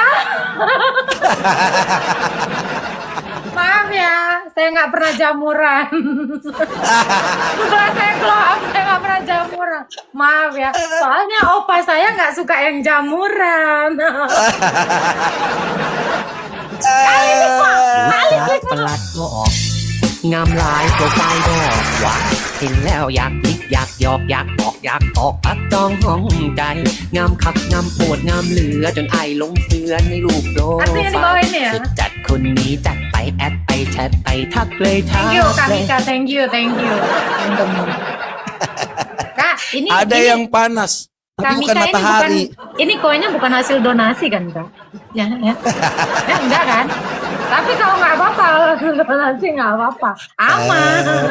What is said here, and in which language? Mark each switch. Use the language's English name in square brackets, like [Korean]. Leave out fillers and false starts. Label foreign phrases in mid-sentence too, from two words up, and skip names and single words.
[Indonesian] Maaf ya, saya nggak pernah jamuran. Setelah saya [English] glow up, [Indonesian] saya nggak pernah jamuran. Maaf ya, soalnya opa saya nggak suka yang jamuran. Kali ini kok, kali [Thai] จั [Indonesian] ini [Thai] ดประหลัดบอกงามลายโปรไฟล์ดอกหวานเห็นแล้วอยากหยิกอยากหยอกอยากบอกอยากตอกอัดจองห้องใจ งามคักงามปวดงามเหลือจนไอหลงเสือในรูปโปร [Indonesian] Artinya di [Thai] ไฟ [Indonesian] bawah [Thai] ล์ [Indonesian] ini ya. [Thai] สุดจัดคนนี้จัดไปแอดไปแชทไปทักเลยทัก [English] Thank you Kak [Thai] เลย [English] Mika, thank you. [Indonesian] Teman-teman. Kak, ini Ada ini, yang panas, tapi Kak bukan Mika matahari. ini koinnya bukan hasil donasi kan Kak? Ya. Ya enggak kan? Tapi kalau nggak apa-apa, kalau hasil donasi nggak apa-apa. Aman.